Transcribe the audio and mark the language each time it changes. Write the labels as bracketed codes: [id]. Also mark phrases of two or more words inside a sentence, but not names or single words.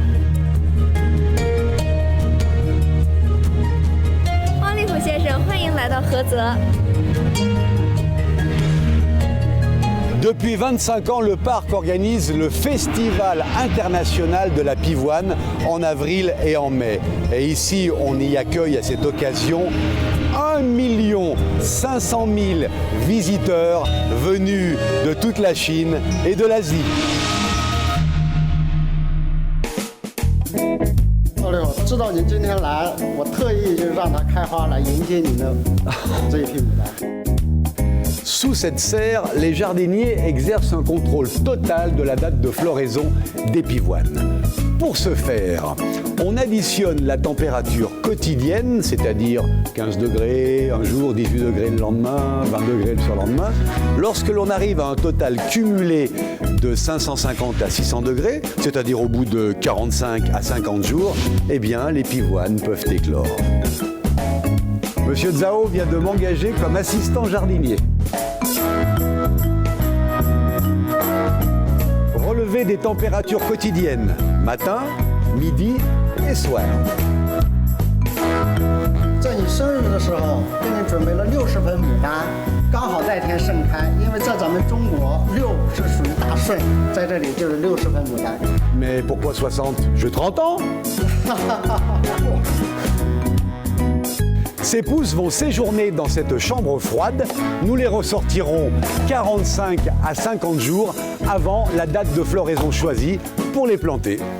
[fr] Depuis 25 ans, le parc organise le Festival international de la pivoine en avril et en mai. Et ici, on y accueille à cette occasion 1 500 000 visiteurs venus de toute la Chine et de l'Asie. [zh] 知道您今天来，我特意就让它开花来迎接您的这一批牡丹。 [fr] Sous cette serre, les jardiniers exercent un contrôle total de la date de floraison des pivoines. Pour ce faire, on additionne la température quotidienne, c'est-à-dire 15 degrés un jour, 18 degrés le lendemain, 20 degrés le surlendemain. Lorsque l'on arrive à un total cumulé de 550 à 600 degrés, c'est-à-dire au bout de 45 à 50 jours, eh bien, les pivoines peuvent éclore. Monsieur Zhao vient de m'engager comme assistant jardinier. Relever des températures quotidiennes, matin, midi et soir. [zh] 在你生日的时候，给你准备了60盆牡丹，刚好在天盛开。因为在咱们中国，6是属于大顺，在这里就是60盆牡丹。 [fr] Mais pourquoi 60? J'ai 30 ans. Ces pousses vont séjourner dans cette chambre froide. Nous les ressortirons 45 à 50 jours avant la date de floraison choisie pour les planter.